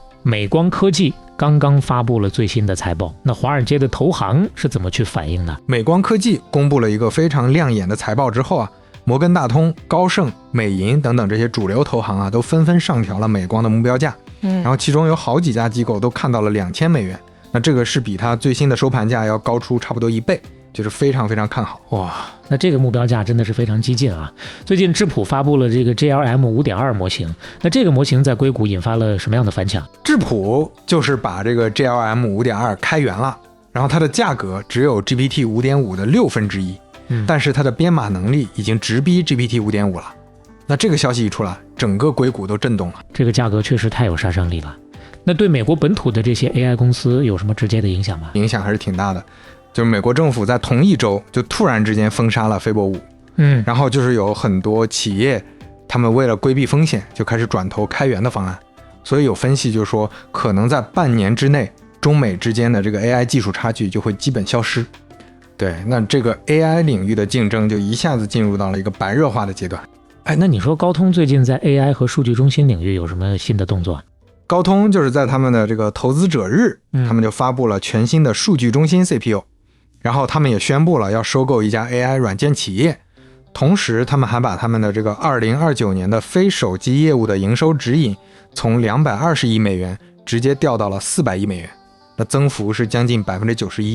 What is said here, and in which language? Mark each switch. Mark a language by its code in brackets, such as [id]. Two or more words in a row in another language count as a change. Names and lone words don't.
[zh] 美光科技剛剛發布了最新的財報，那華爾街的投行是怎麼去反應的？美光科技公布了一個非常亮眼的財報之後啊，摩根大通、高盛、美銀等等這些主流投行啊，都紛紛上調了美光的目標價。然後其中有好幾家機構都看到了2000美元，那這個是比它最新的收盤價要高出差不多1倍，就是非常非常看好。哇，那這個目標價真的是非常激進啊！最近智譜發布了這個 JLM 5.2 模型，那這個模型在硅谷引發了什麼樣的反響？智譜就是把這個 JLM 5.2 開源了，然後它的價格只有 GPT 5.5 的1/6，但是它的編碼能力已經直逼 GPT 5.5 了。那這個消息一出來，整個硅谷都震動了。這個價格確實太有殺傷力了。那對美國本土的這些 AI 公司有什麼直接的影響嗎？影響還是挺大的。就是美國政府在同一周就突然之間封殺了飛博5，然後就是有很多企業，他們為了規避風險，就開始轉投開源的方案。所以有分析就說，可能在半年之內，中美之間的這個 AI 技術差距就會基本消失。對，那這個 AI 領域的競爭就一下子進入到了一個白熱化的階段。哎，那你說高通最近在 AI 和數據中心領域有什麼新的動作？高通就是在他們的這個投資者日，他們就發布了全新的數據中心 CPU。然後他們也宣布了要收購一家 AI 軟件企業，同時他們還把他們的這個2029年的非手機業務的營收指引從220億美元直接調到了400億美元，那增幅是將近91%。